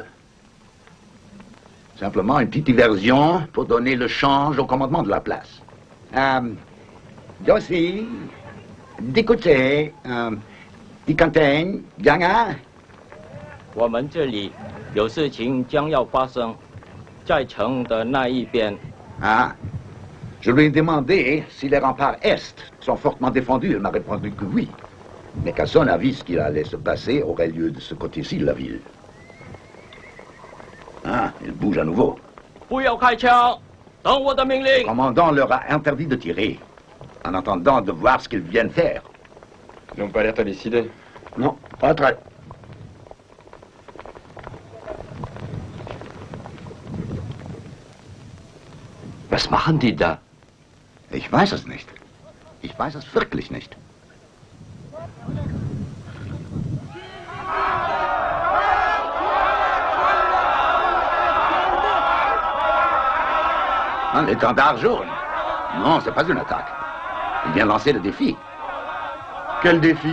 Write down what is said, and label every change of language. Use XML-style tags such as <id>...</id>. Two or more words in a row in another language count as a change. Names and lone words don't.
<fr>Simplement une petite diversion pour donner le change au commandement de la place. Yossi, d'écouter, Dicantain, Ganga.</fr> <zh>我们这里有事情将要发生，在城的那一边。</zh> <fr>Ah, je lui ai demandé si les remparts est sont fortement défendus. Elle m'a répondu que oui. Mais qu'à son avis, ce qui allait se passer aurait lieu de ce côté-ci de la ville. Ah, il bouge à nouveau.</fr> <zh>不要开枪，等我的命令。</zh> <fr>Le commandant leur a interdit de tirer, en attendant de voir ce qu'ils viennent faire. Ils n'ont pas l'air très décidés. Non, pas très.</fr> <de>Was machen die da? Ich weiß es nicht. Ich weiß es wirklich nicht.</de> <fr>Hein, l'étendard jaune? Non, c'est pas une attaque. Il vient lancer le défi. Quel défi?</fr>